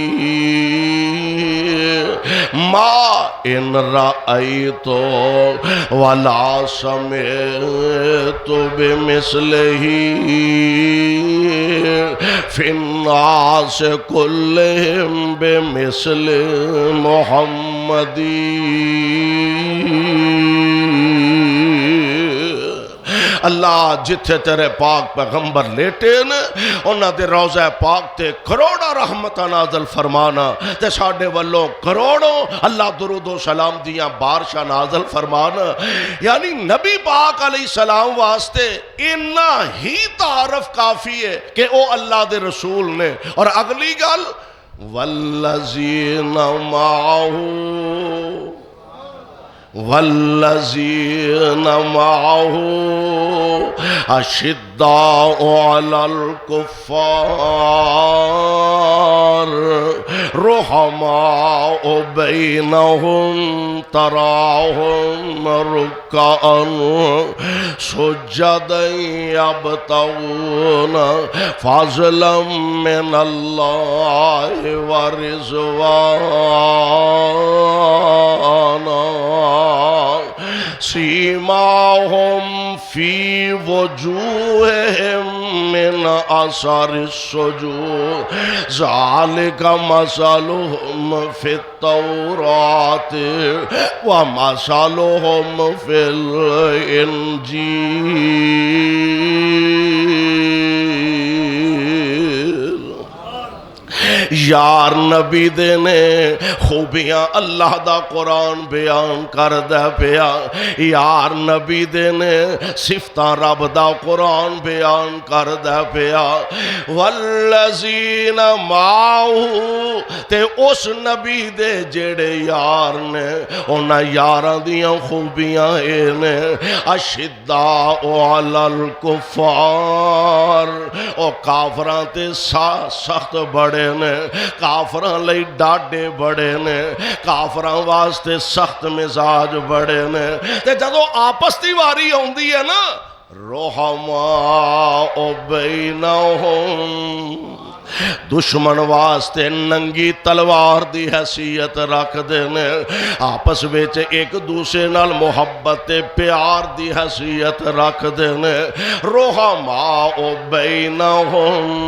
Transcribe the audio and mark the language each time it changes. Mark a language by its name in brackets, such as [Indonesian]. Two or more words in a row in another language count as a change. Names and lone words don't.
[Arabic] ما إن رأيت ولا سمعت بمثله في الناس كلهم بمثل محمد [Punjabi] اللہ جتھے تیرے پاک پیغمبر لیٹے نے انہاں دے روضہ پاک تے کروڑا رحمتہ نازل فرمانا تے ساڑھے والوں کروڑوں اللہ درود و سلام دیاں بارشاں نازل فرمانا یعنی نبی پاک [Arabic] علیہ السلام [Punjabi] واسطے [Urdu] اتنا ہی تعارف کافی ہے [Punjabi] کہ او اللہ دے رسول نے اور اگلی گل [Arabic] والذین معہو والذین معه اشداء علی الکفار رحماء بینہم تراہم رکعا سجدا یبتغون فضلا من اللہ ورضوانا سیماہم فی وجوہہم من اثر السجود ذالک مثلہم فی التوراۃ ومثلہم فی الانجیل [Punjabi] یار نبی دے نے خوبیاں اللہ دا قرآن بیان کر دے پیا یار نبی دے نے صفتاں رب دا قرآن بیان کر دے پیا [Arabic] والذین معہو [Punjabi] تے اس نبی دے جڑے یار نے انہاں یاراں دیاں خوبیاں اے نے [Arabic] اشداء علی الکفار [Punjabi] او کافراں تے سخت بڑے نے کافراں لئی ڈاڈے بڑے نے کافراں واسطے سخت مزاج بڑے نے تے جدو آپس دی واری ہوندی ہے نا [Arabic] رحماء بینہم [Punjabi] دشمن واسطے ننگی تلوار دی حیثیت رکھ دینے آپس ویچ ایک دوسرے نال محبت پیار دی حیثیت رکھ دینے [Arabic] رحماء بینہم